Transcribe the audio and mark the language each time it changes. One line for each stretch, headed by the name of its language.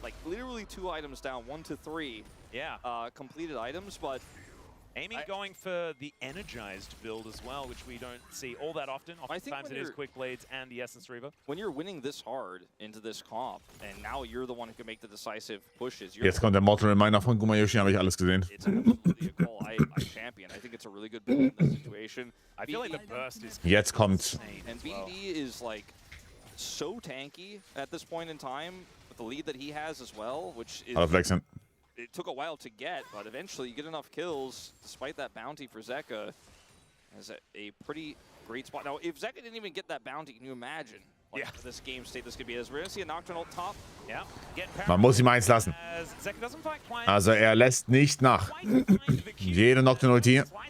English: Like, literally 2 items down, 1 to 3. Yeah. Completed items, but Aiming going for the energized build as well, which we don't see all that often. Oftentimes it is Quick Blades and the Essence Reaver. When you're winning this hard into this comp, and now you're the one who can make the decisive pushes.
German: Jetzt kommt der Mortal Reminder von Gumayushi, habe ich alles gesehen.
English: It's absolutely a call I champion. I think it's a really good build in this situation. I feel like the burst is
German: Jetzt kommt.
English: And BD is like so tanky at this point in time with the lead that he has as well, which is...
German: Alle flexen.
English: It took a while to get, but eventually you get enough kills, despite that bounty for Zeka, as a pretty great spot. Now, if Zeka didn't even get that bounty, can you imagine what this game state this could be? As we're going to see a Nocturnal top. Yeah.
German: Man muss ihm eins lassen. Also er lässt nicht nach. Jede Nocturne-Ulti.